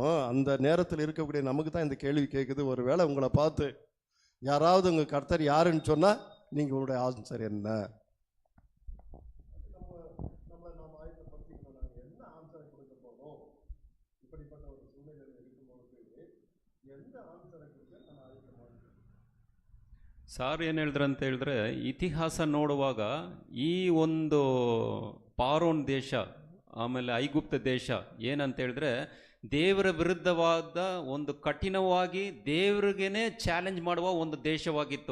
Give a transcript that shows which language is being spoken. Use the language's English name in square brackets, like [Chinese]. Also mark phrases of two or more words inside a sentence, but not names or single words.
[Tamil] அந்த நேரத்தில் இருக்கக்கூடிய நமக்கு தான் இந்த கேள்வி கேட்குது. ஒருவேளை உங்களை பார்த்து யாராவது உங்கள் கர்த்தர் யாருன்னு சொன்னால் நீங்கள் உங்களுடைய ஆன்சர் என்ன? என்ன ஆன்சரை கொடுக்க போகிறோம்? இப்படிப்பட்ட ஒரு சூழ்நிலையில் இருக்கும்போது எந்த ஆன்சரை கொடுக்க நம்ம ஆயத்தமாக? [Kannada] ಸಾರ್ ಏನು ಹೇಳಿದ್ರು ಅಂತ ಹೇಳಿದ್ರೆ, ಇತಿಹಾಸ ನೋಡುವಾಗ ಈ ಒಂದು ಪಾರೋನ್ ದೇಶ ಆಮೇಲೆ ಐಗುಪ್ತ ದೇಶ ಏನಂತ ಹೇಳಿದ್ರೆ ದೇವರ ವಿರುದ್ಧವಾದ ಒಂದು ಕಠಿಣವಾಗಿ ದೇವರಿಗೇನೆ ಚಾಲೆಂಜ್ ಮಾಡುವ ಒಂದು ದೇಶವಾಗಿತ್ತು.